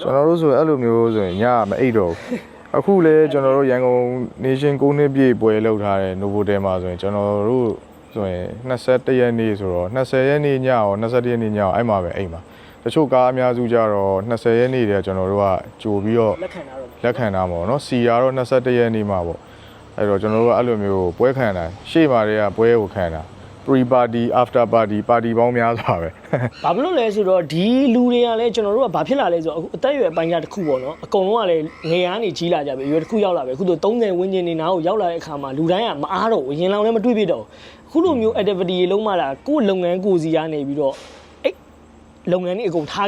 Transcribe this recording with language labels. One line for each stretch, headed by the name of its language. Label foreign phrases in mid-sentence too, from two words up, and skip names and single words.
Burmese: ကျွန်တော်တို့ဆိုအဲ့လိုမျိုးဆိုရင်ညမအိတ်တော့အခုလေကျွန်တော်တို့ရန်ကုန် nation 9နှစ်ပြည့်ပွဲလုပ်ထားတဲ့ Novotel မှာဆိုရင်ကျွန်တော်တို့ဆိုရင်21ရက်နေ့ဆိုတော့20ရက်နေ့ညရော21ရက်နေ့ညရောအဲ့မှာပဲအိမ်မှာတချို့ကားအများစုကြတော့20ရက်နေ့တည်းကျွန်တော်တို့ကကြိုပြီးတော့လက်ခံတာပေါ့နော်စီရတော့21ရက်နေ့မှာပေါ့အဲ့တော့ကျွန်တော်တို့ကအဲ့လိုမျိုးပွဲခံတာရှေ့မှာတည်းကပွဲကိုခံတာ
English: pre party after party
Burmese: ပါတီပေါင်းများစွာပဲ ဘာဖြစ်လို့လဲဆိုတော့ဒီလူတွေကလည်းကျွန်တော်တို့ကဘာဖြစ်လာလဲဆိုတော့အခုအသက်အရွယ်ပိုင်းခြားတစ်ခုပေါ့နော်အကုန်လုံးကလည်းငယ်အားနေကြီးလာကြပြီအရွယ်တစ်ခုရောက်လာပြီအခုတော့30ဝန်းကျင်နေနားကိုရောက်လာတဲ့အခါ မှာလူတိုင်းကမအားတော့ဘူးရင်လောင်လည်းမတွေ့ပြတော့အခုလိုမျိုး activity တွေလုံးမလာကိုယ်လုပ်ငန်းကိုစီရနေပြီးတော့အဲ့လုပ်ငန်းတွေအကုန်ထား